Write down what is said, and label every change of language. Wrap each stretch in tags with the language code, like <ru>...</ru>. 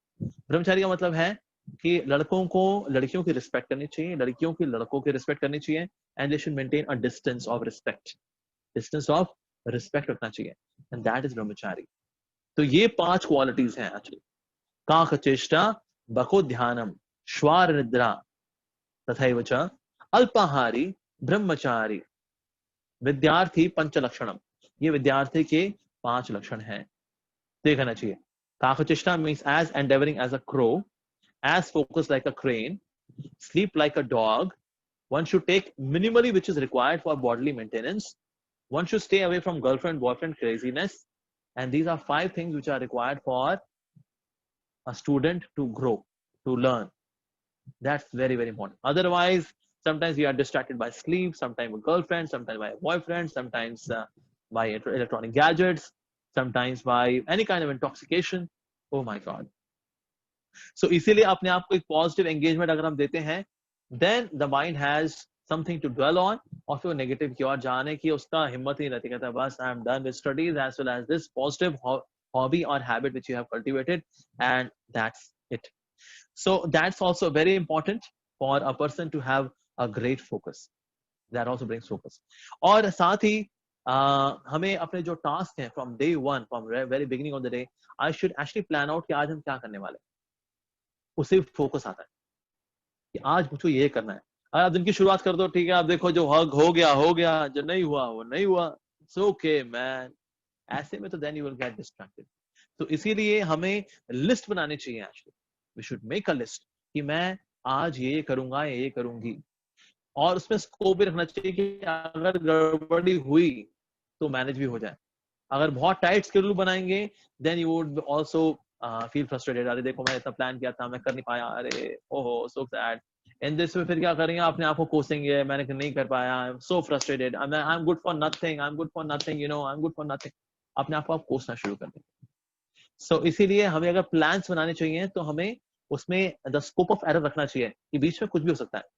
<hi>ब्रह्मचारी का मतलब है कि लड़कों को लड़कियों की रिस्पेक्ट करनी चाहिए, लड़कियों की लड़कों की रिस्पेक्ट करनी चाहिए,</hi> <en>and they should maintain a distance of respect. Distance of respect</en> <hi>रखना चाहिए,</hi> <en>and that is brahmachari.</en> <hi>तो ये 5 क्वालिटीज हैं एक्चुअली.</hi> <sa>काकचेष्टा, बकोध्यानम, श्वार निद्रा, तथैव च अल्पाहारी, ब्रह्मचारी, विद्यार्थी पंचलक्षणम.</sa> <hi>ये विद्यार्थी के 5 लक्षण हैं, देखना चाहिए.</hi> <en>काकचेष्टा means as endeavoring as a crow, as focused like a crane, sleep like a dog. One should take minimally which is required for bodily maintenance. One should stay away from girlfriend boyfriend craziness. And these are 5 things which are required for a student to grow, to learn. That's very, very important. Otherwise, sometimes we are distracted by sleep, sometimes with girlfriend, sometimes by a boyfriend, sometimes by electronic gadgets, sometimes by any kind of intoxication. Oh my God. So</en> <hi>इसीलिए अपने आप को एक</hi> <en>positive engagement</en> <hi>अगर हम देते हैं,</hi> <en>then the mind has something to dwell on.</en> <hi>और फिर नेगेटिव की ओर जाने की उसका हिम्मत ही रहती, कहता है बस</hi> <en>I am done with studies as well as this positive hobby or habit which you have cultivated, and that's it. So that's also very important for a person to have a great focus. That also brings focus.</en> <hi>और साथ ही हमें अपने जो task हैं</hi> <en>from day one, from very beginning of the day, I should actually plan out</en> <hi>कि आज हम क्या करने वाले हैं. उससे फोकस आता है कि आज मुझको ये करना है. अगर आप दिन की शुरुआत कर दो, ठीक है, आप देखो जो हग हो गया, जो नहीं हुआ वो नहीं हुआ,</hi> <en>It's okay man.</en> <hi>ऐसे में तो</hi> <en>then you will get distracted.</en> <hi>तो इसीलिए हमें लिस्ट बनानी चाहिए. Actually</hi> <en>we should make a list</en> <hi>कि मैं आज ये करूंगा, ये करूंगी, और उसमें स्कोप भी रखना चाहिए कि अगर गड़बड़ी हुई तो मैनेज भी हो जाए. अगर बहुत टाइट शेड्यूल बनाएंगे</hi> <en>then you would also feel frustrated.</en> <hi>अरे देखो मैं इतना प्लान किया था, मैं कर नहीं पाया, अरे ओहो</hi> <en>so sad. In this</en> <hi>में फिर क्या करेंगे, अपने आप को कोसेंगे, मैंने नहीं कर पाया,</hi> <en>I am so frustrated, I am good for nothing, you know, I am good for nothing.</en> <hi>अपने आप को आप कोसना शुरू कर देंगे. सो इसीलिए हमें अगर प्लान्स बनाने चाहिए तो हमें उसमें</hi> <en>the scope of error</en> <hi>रखना चाहिए कि बीच में कुछ भी हो सकता है.</hi>